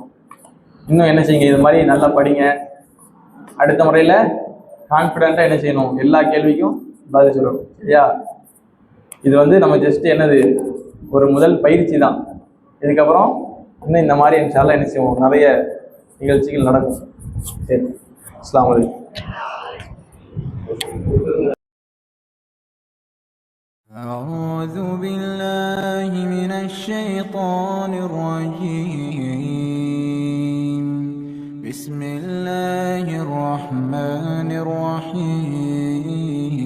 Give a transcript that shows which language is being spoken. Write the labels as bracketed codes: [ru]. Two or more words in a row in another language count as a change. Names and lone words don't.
[ta] இன்னும் என்ன செய்யுங்க, இது மாதிரி நல்லா படிங்க. அடுத்த முறையில் கான்ஃபிடென்ட்டாக என்ன செய்யணும், எல்லா கேள்விக்கும் பதில் சொல்லணும். சரியா? இது வந்து நம்ம ஜஸ்ட் என்னது, ஒரு முதல் பயிற்சி தான். இதுக்கப்புறம் இன்னும் இந்த மாதிரி [ar] إن شاء الله [ta] என்ன செய்வோம், நிறைய நிகழ்ச்சிகள் நடக்கும். சரி, [ar] السلام عليكم. أعوذ بالله من الشيطان الرجيم. بسم الله الرحمن الرحيم.